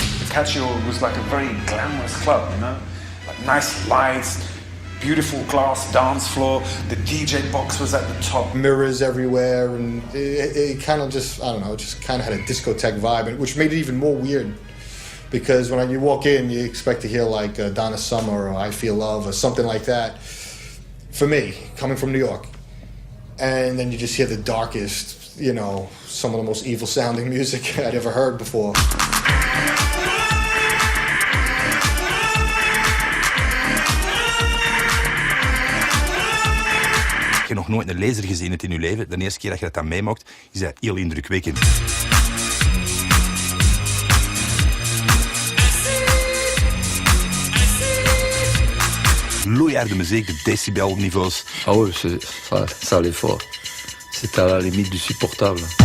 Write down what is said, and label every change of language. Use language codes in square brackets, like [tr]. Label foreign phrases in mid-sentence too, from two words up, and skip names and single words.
[en] Catio was like a very glamorous club, you know? Like nice lights, beautiful glass dance floor, the DJ box was at the top. Mirrors everywhere, and it kind of just, I don't know, just kind of had a discotheque vibe, which made it even more weird. Because when you walk in, you expect to hear like Donna Summer or I Feel Love or something like that. For me, coming from New York. And then you just hear the darkest, you know, some of the most evil sounding music I'd ever heard before. [nl] Als je nog nooit een laser gezien hebt in je leven, de eerste keer dat je dat dan meemaakt, is dat heel indrukwekkend. Loeiharde muziek, de decibelniveaus. [fr] Ah oui, ça allait fort. C'était à la limite du supportable.